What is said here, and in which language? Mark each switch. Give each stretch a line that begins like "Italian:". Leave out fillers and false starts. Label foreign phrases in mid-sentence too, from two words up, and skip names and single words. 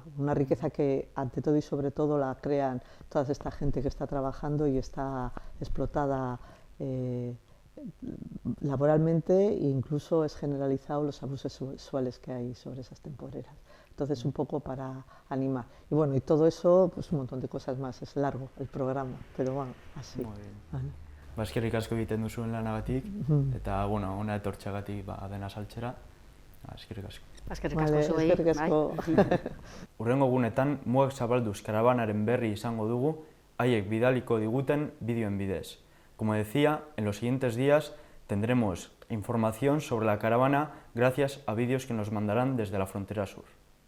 Spanish: Una riqueza que ante todo y sobre todo la crean toda esta gente que está trabajando y está explotada laboralmente, e incluso es generalizado los abusos sexuales que hay sobre esas temporeras. Entonces, un poco para animar. Y bueno, y todo eso, pues un montón de cosas más. Es largo el programa, pero bueno, así. Muy bien. Vale.
Basque: Eskerrik asko egiten duzuen lanagatik, eta bueno, hona etortxagatik dena saltzera. Eskerrik asko. Eskerrik asko zuei. Eskerrik asko. Hurrengo egunetan, mugak zabalduz karabanaren berri izango dugu, haiek bidaliko diguten bideoen bidez.
Spanish: Como decía, en los siguientes días tendremos información sobre la caravana gracias a vídeos que nos mandarán desde la frontera sur.